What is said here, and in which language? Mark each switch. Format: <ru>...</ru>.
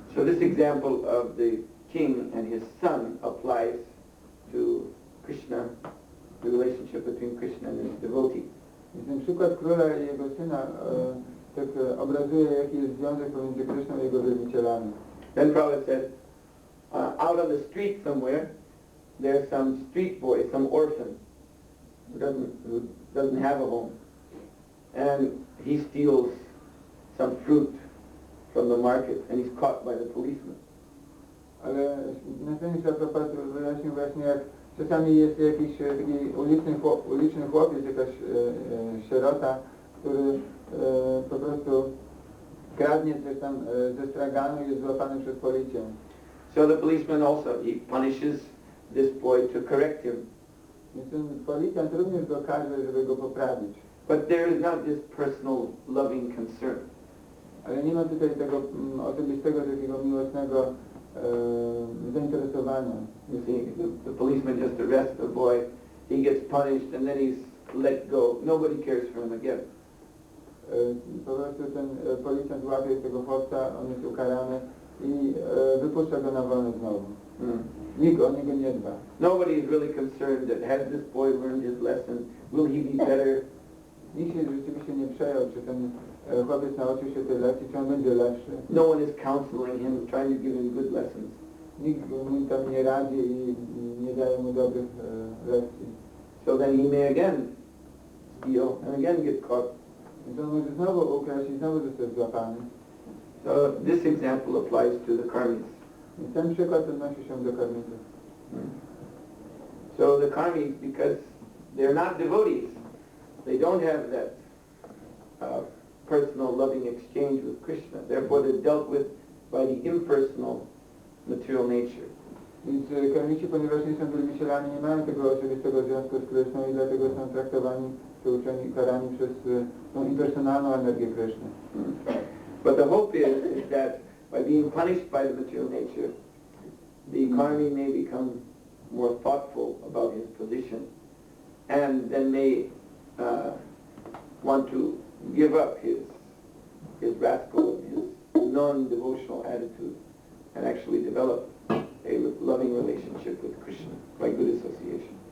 <en>So this example of the king and his son applies to Krishna, the relationship between Krishna and his devotee.</en> <pl>Więc ten przykład króla i jego syna tak obrazuje, jaki jest związek pomiędzy Kryszną i jego wielbicielami.</pl> <en>Then Prabhupada said, out on the street somewhere, there's some street boy, some orphan, who doesn't have a home. And he steals some fruit from the market, and he's caught by the policeman.</en> <pl>Ale następnie Prabhupada wyjaśnił właśnie, jak czasami jest jakiś taki uliczny chłopiec, jakaś sierota, który po prostu kradnie coś tam ze straganu i jest złapany przez policję.</pl> <en>So the policeman also, he punishes this boy to correct him.</en> <pl>Więc ten policjant również go każe, żeby go poprawić.</pl> <en>But there is not this personal loving concern.</en> <pl>Ale nie ma tutaj tego osobistego, takiego miłosnego zainteresowania.</pl> <en>You see, the policeman just arrests the boy, he gets punished, and then he's let go. Nobody cares for him again.</en> <pl>Po prostu ten policjant łapie tego chłopca, on jest ukarany i wypuszcza go na wolę znowu. Nikt o niego nie dba.</pl> <en>Nobody is really concerned that has this boy learned his lesson, will he be better?</en> <pl>Nikt się rzeczywiście nie przejął, czy ten chłopiec nauczył się tej lekcji, czy on będzie lepszy.</pl> <en>No one is counseling him, trying to give him good lessons.</en> <pl>Nikt mu tam nie radzi i nie daje mu dobrych lekcji.</pl> <en>So then he may again steal and again get caught.</en> <pl>Więc on może znowu ukraść i znowu zostać złapany.</pl> <en>So this example applies to the karmis.</en> <pl>I ten przykład odnosi się do karmitów.</pl> <en>So the karmis, because they're not devotees, they don't have that personal loving exchange with Krishna. Therefore they're dealt with by the impersonal material nature.</en> <pl>Więc karmici, ponieważ nie są wielbicielami, nie mają tego oczywistego związku z Kryszną i dlatego są traktowani, czy uczeni, karani przez tą impersonalną energię Kryszny.</pl> <en>But the hope is that by being punished by the material nature, the karmi may become more thoughtful about his position and then may want to give up his rascal, his non-devotional attitude and actually develop a loving relationship with Krishna by good association.</en>